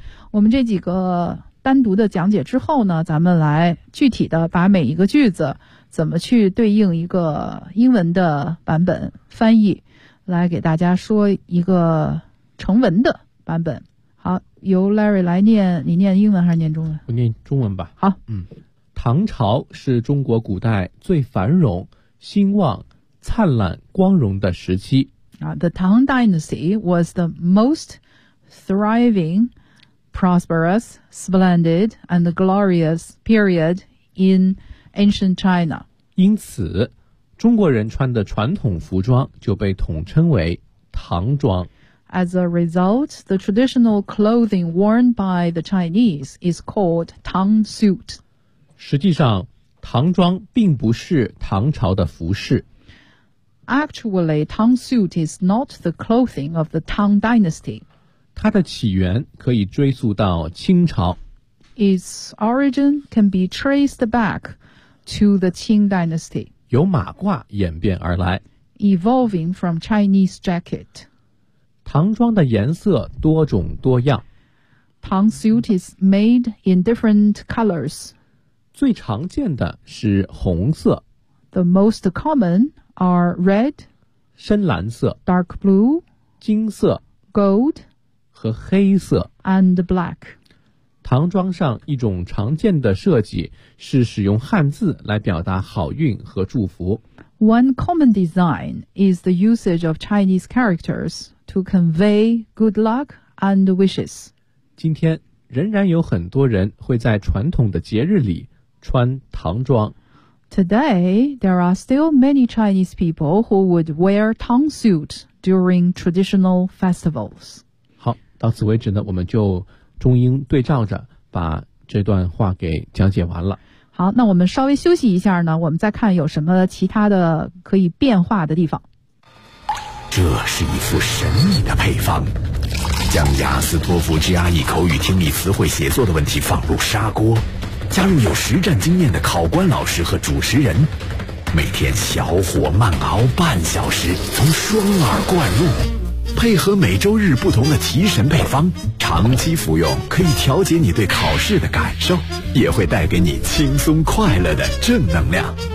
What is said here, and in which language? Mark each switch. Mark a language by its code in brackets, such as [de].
[zh] 我们这几个单独的讲解之后呢，咱们来具体的把每一个句子怎么去对应一个英文的版本翻译，来给大家说一个成文的版本。好，由 Larry 来念，你念英文还是念中文？我念中文吧。好，唐朝是中国古代最繁荣、兴旺、灿烂、光荣的时期。 [en] The Tang Dynasty was the most thriving, prosperous, splendid, and glorious period in ancient China. [zh] 因此，中国人穿的传统服装就被统称为唐装。 [en] As a result, the traditional clothing worn by the Chinese is called Tang suit. [zh] 实际上，唐装并不是唐朝的服饰。 [en] Actually, Tang suit is not the clothing of the Tang dynasty. [zh] 它的起源可以追溯到清朝。 [en] Its origin can be traced back to the Qing dynasty. [zh] 由马褂演变而来。 [en] Evolving from Chinese jacket. [zh] 唐装的颜色多种多样。 [en] Tang suit is made in different colors. [zh] 最常见的是红色。 [en] The most common are red, [zh] 深蓝色 [en] dark blue, [zh] 金色 [en] gold, [zh] 和黑色 [en] and black. [zh] 唐装上一种常见的设计是使用汉字来表达好运和祝福。 [en] One common design is the usage of Chinese characters to convey good luck and wishes. [zh] 今天仍然有很多人会在传统的节日里穿唐装。 [en] Today, there are still many Chinese people who would wear Tang suit during traditional festivals. [zh] 好，到此为止呢，我们就中英对照着把这段话给讲解完了。好，那我们稍微休息一下呢，我们再看有什么其他的可以变化的地方。这是一副神秘的配方，将雅思托福 GRE 口语听力词汇写作的问题放入砂锅，加入有实战经验的考官老师和主持人，每天小火慢熬半小时，从双耳灌入，配合每周日不同的提神配方，长期服用可以调节你对考试的感受，也会带给你轻松快乐的正能量。